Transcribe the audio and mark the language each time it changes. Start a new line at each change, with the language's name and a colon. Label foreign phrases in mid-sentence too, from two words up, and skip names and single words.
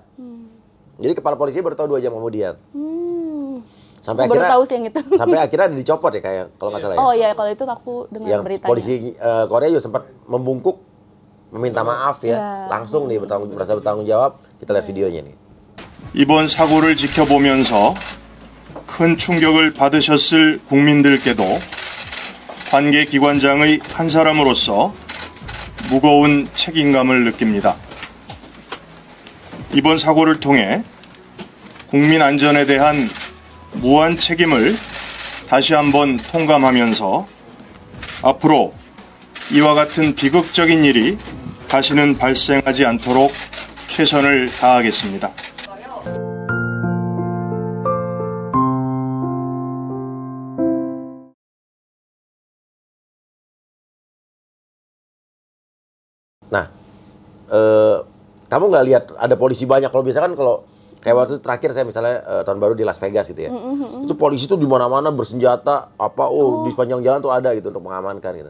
Indonesian: Jadi kepala polisi baru tahu 2 jam kemudian. Sampai aku akhirnya baru tahu sih yang itu. Sampai akhirnya dicopot ya kayak kalau nggak salah ya. Oh iya, kalau itu aku dengar yang beritanya. polisi Korea juga sempat membungkuk meminta maaf ya. Langsung nih merasa bertanggung jawab. Kita lihat videonya nih.
Korean: 이번 사고를 지켜보면서 큰 충격을 받으셨을 국민들께도 관계 기관장의 한 사람으로서 무거운 책임감을 느낍니다. 이번 사고를 통해 국민 안전에 대한 무한 책임을 다시 한번 통감하면서 앞으로 이와 같은 비극적인 일이 다시는 발생하지 않도록 최선을 다하겠습니다.
Indonesian: Nah, kamu nggak lihat ada polisi banyak? Kalau biasa kan kalau kayak waktu terakhir saya misalnya tahun baru di Las Vegas gitu ya, itu polisi tuh di mana-mana bersenjata, di sepanjang jalan tuh ada gitu untuk mengamankan gitu.